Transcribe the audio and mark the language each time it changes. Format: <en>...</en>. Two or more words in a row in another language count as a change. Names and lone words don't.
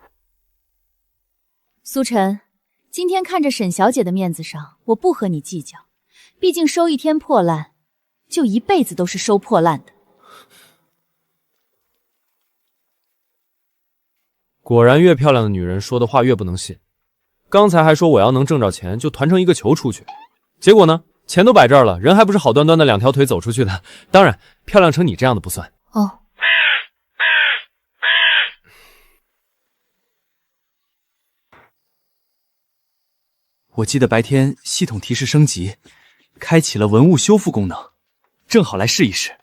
<zh>苏晨，今天看着沈小姐的面子上，我不和你計較，畢竟收一天破爛，就一輩子都是收破爛的。果然，越漂亮的女人說的話越不能信。刚才还说我要能挣着钱，就团成一個球出去，結果呢？錢都擺這兒了，人還不是好端端的2條腿走出去的。當然，漂亮成你這樣的不算。哦。我記得白天系統提示升級，開啟了文物修復功能，正好來試一試。</zh>